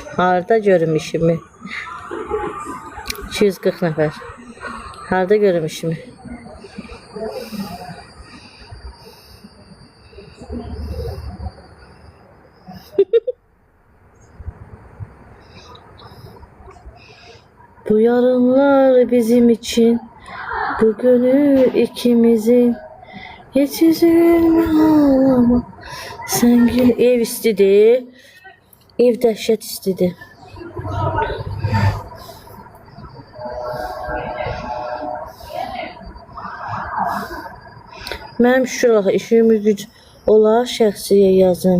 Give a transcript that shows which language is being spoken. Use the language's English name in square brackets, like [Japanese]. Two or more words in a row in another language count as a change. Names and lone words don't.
[Azerbaijani] Harda görüm işimi? 240 nəfər. Harda görüm işimi? [Turkish] Bu yarınlar bizim için, bugünü ikimizin. Hiç üzülme ağlama. Sen gül. [Azerbaijani] Ev istidir. Ev dəhşət istidir. Mənim şükür Allah işimiz güc olar, şəxsiyə yazın.